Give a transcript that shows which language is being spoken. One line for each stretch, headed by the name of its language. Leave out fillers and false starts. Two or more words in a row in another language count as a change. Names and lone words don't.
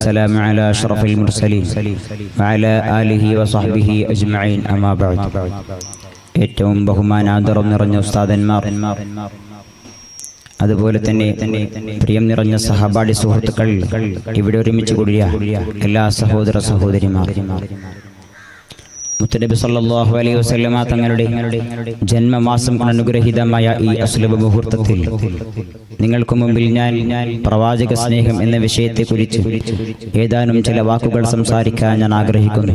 Arabic: السلام على أشرف المرسلين وعلى آله وصحبه أجمعين أما بعد.
Malayalam: ഏറ്റവും ബഹുമാനാദരം നിറഞ്ഞ ഉസ്താദന്മാർ, അതുപോലെ തന്നെ പ്രിയം നിറഞ്ഞ സഹപാഠി സുഹൃത്തുക്കൾ, ഇവിടെ ഒരുമിച്ച് കൂടിയ എല്ലാ സഹോദര സഹോദരിമാർ, മുത്തനബി
Arabic: صلى الله عليه وسلم
Malayalam: തങ്ങളുടെ ജന്മമാസം അനുഗ്രഹീതമായ ഈ അസ്ലബ് മുഹൂർത്തത്തിൽ നിങ്ങൾക്ക് മുമ്പിൽ ഞാൻ പ്രവാചക സ്നേഹം എന്ന വിഷയത്തെക്കുറിച്ച് ഏതാനും ചില വാക്കുകൾ സംസാരിക്കാൻ ഞാൻ ആഗ്രഹിക്കുന്നു.